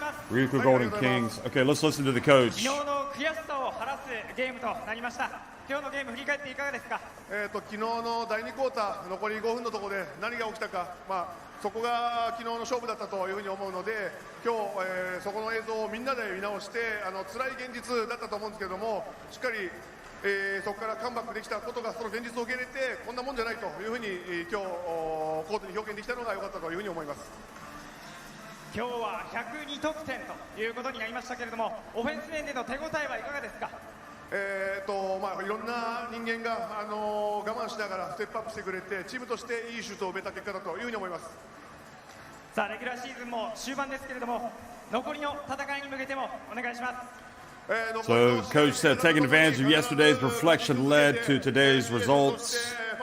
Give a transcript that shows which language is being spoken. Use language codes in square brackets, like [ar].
[en] Ryukyu Golden Kings. Okay, let's listen to the coach. [ja] 昨日の悔しさを晴らすゲームとなりました。今日のゲーム振り返っていかがですか。昨日の第2クォーター残り5分のところで何が起きたか、そこが昨日の勝負だったというふうに思うので、今日、そこの映像をみんなで見直して辛い現実だったと思うんですけども、しっかり、そこからカムバックできたことがその現実を受け入れてこんなもんじゃないというふうに今日コートに表現できたのが良かったというふうに思います。今日は102得点ということになりましたけれども、オフェンス面での手応えはいかがですか。いろんな人間が我慢しながらステップアップしてくれて、チームとしていいシュートを埋めた結果だというふうに思います。さあレギュラーシーズンも終盤ですけれども、残りの戦いに向けてもお願いします。 [en] So coach said taking advantage of yesterday's reflection led to today's results.